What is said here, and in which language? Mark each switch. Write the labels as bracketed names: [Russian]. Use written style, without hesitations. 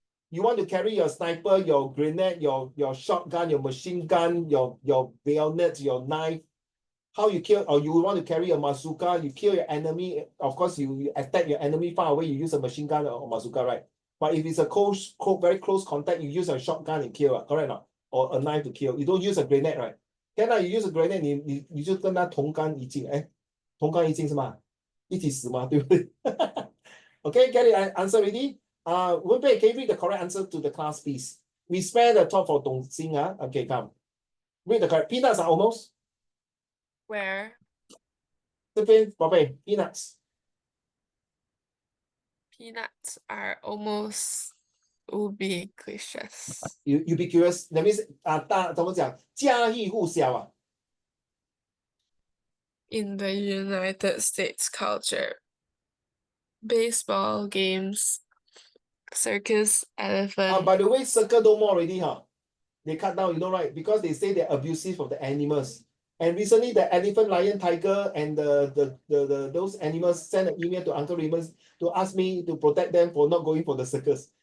[English] You want to carry your sniper, your grenade, your shotgun, your machine gun, your bayonet, your knife. How you kill, or you want to carry a bazooka, you kill your enemy. Of course, you attack your enemy far away, you use a machine gun or bazooka, right? But if it's a very close contact, you use a shotgun and kill, correct or not? Or a knife to kill. You don't use a grenade, right? Can you use a grenade, [Chinese] 你就跟他同甘一尽，同甘一尽是吗？一起死吗？对不对？ [English] Okay, get it answer already? Wenpei, can you read the correct answer to the class, please? We spare the top for Dong Xing. Okay, come. Read the correct. Peanuts are almost. Where? [Chinese] 这边宝贝 [English] peanuts. Peanuts are almost ubiquitous. Ubiquitous. That means [Chinese] 怎么讲？家喻户晓 [English] in the United States culture. Baseball games, circus, elephant. By the way, circle no more already, huh? They cut down, you know, right? Because they say they're abusive of the animals. And recently, the elephant, lion, tiger, and those animals sent an email to Uncle Raymond to ask me to protect them for not going for the circus.